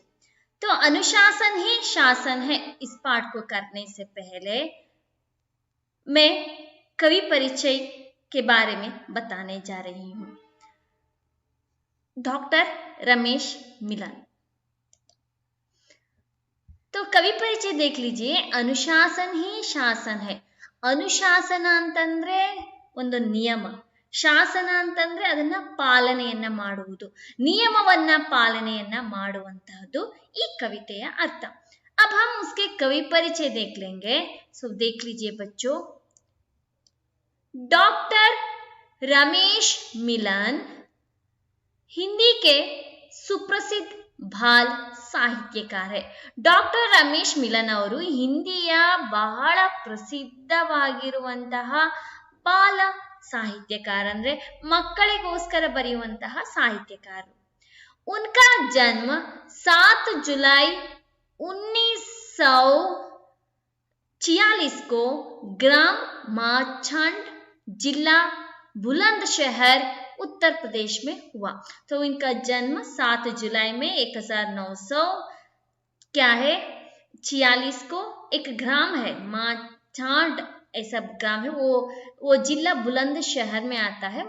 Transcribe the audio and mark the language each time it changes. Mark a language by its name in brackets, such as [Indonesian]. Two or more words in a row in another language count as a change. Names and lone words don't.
[Hindi] तो अनुशासन ही शासन है इस पाठ को करने से पहले मैं कवि परिचय के बारे में बताने जा रही हूँ। डॉक्टर रमेश मिलन। तो कवि परिचय देख लीजिए। अनुशासन ही शासन है। [Kannada] ಅನುಶಾಸನ ಅಂತಂದ್ರೆ ಒಂದು ನಿಯಮ, ಶಾಸನ ಅಂತಂದ್ರೆ ಅದನ್ನ ಪಾಲನೆಯನ್ನ ಮಾಡುವುದು, ನಿಯಮವನ್ನ ಪಾಲನೆಯನ್ನ ಮಾಡುವಂತಹದ್ದು ಈ ಕವಿತೆಯ ಅರ್ಥ। [Hindi] अब हम उसके कवि परिचय देख लेंगे। सो देख लीजिए बच्चों। डॉक्टर रमेश मिलन हिंदी के सुप्रसिद्ध बाल ಸಾಹಿತ್ಯಕಾರ है। [Kannada] ಡಾಕ್ಟರ್ ರಮೇಶ್ ಮಿಲನ್ ಅವರು ಹಿಂದಿಯ ಬಹಳ ಪ್ರಸಿದ್ಧವಾಗಿರುವಂತಹ ಬಾಲ ಸಾಹಿತ್ಯಕಾರ, ಅಂದ್ರೆ ಮಕ್ಕಳಿಗೋಸ್ಕರ ಬರೆಯುವಂತಹ ಸಾಹಿತ್ಯಕಾರರು। [Hindi] उनका जन्म 7 जुलाई 1946 को ग्राम माचंड, जिला बुलंदशहर, उत्तर प्रदेश में हुआ। तो इनका जन्म 7 जुलाई में 1900 क्या है 46 को एक ग्राम है माचांड, ऐसा ग्राम है, वो जिला बुलंदशहर में आता है।